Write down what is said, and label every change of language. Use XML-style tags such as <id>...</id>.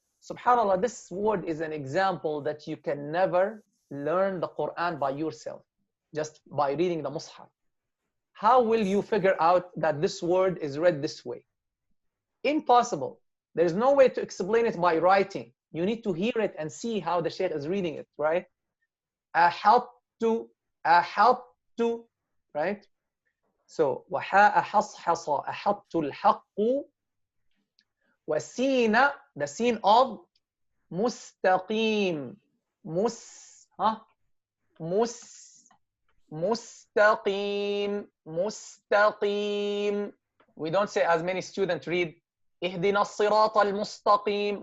<en>SubhanAllah, this word is an example that you can never learn the Quran by yourself, just by reading the Mus'haf. How will you figure out that this word is read this way? Impossible. There's no way to explain it by writing. You need to hear it and see how the Shaykh is reading it, right?</en> <ar>أحط. أحط.</ar> <en>Right?</en> <ar>So, وحاء حصحص أحط الحق.</ar> <en>وسين, the seen of مستقيم.</en> <ar>مستقيم. مستقيم.</ar> <en>We don't say, as many students read</en> <ar>اهدنا الصراط المستقيم.</ar>